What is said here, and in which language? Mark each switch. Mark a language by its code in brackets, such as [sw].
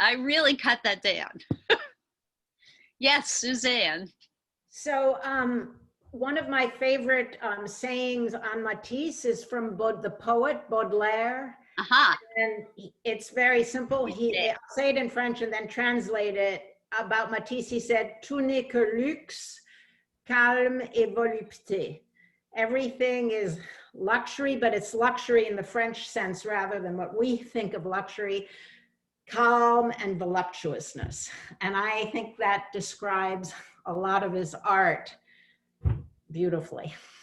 [en] I really cut that down. Yes, Suzanne. So one of my favorite sayings on Matisse is from the poet Baudelaire. Uh-huh. And it's very simple. I'll say it in French and then translate it. About Matisse, he said, [fr] "Tout n'est que luxe, calme et volupté." [en] Everything is luxury, but it's luxury in the French sense rather than what we think of luxury, calm and voluptuousness. And I think that describes a lot of his art beautifully.